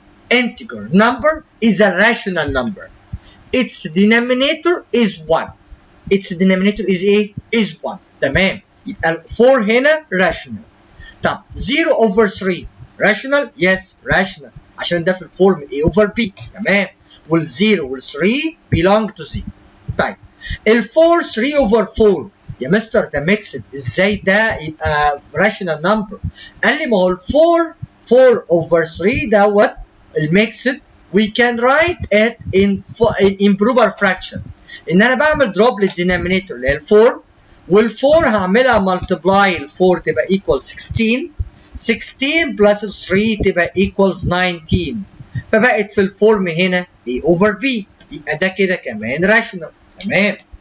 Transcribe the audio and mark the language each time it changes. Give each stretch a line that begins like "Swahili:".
English: integer number is a rational number. Its denominator is 1. Its denominator is
Arabic: ايه؟
English: is 1.
Arabic: تمام. يبقى ال 4 هنا rational.
English: طب 0 over 3 rational؟ yes rational.
Arabic: عشان ده في الفورم a over b. تمام.
English: وال 0 وال 3 belong to z.
Arabic: طيب ال 4 3 over 4 يا مستر ده ميكسد، ازاي ده يبقى rational number؟ قال لي ما هو ال 4 over 3 دوت الميكسد
English: we can write it in proper fraction.
Arabic: ان انا بعمل دروب للدينامينيتور اللي هي ال 4 وال 4 هعملها ملتبلاي ال 4 تبقى equal 16 16 plus 3 تبقى equals 19 فبقت في الفورم هنا a over b يبقى ده كده كمان راشونال. تمام.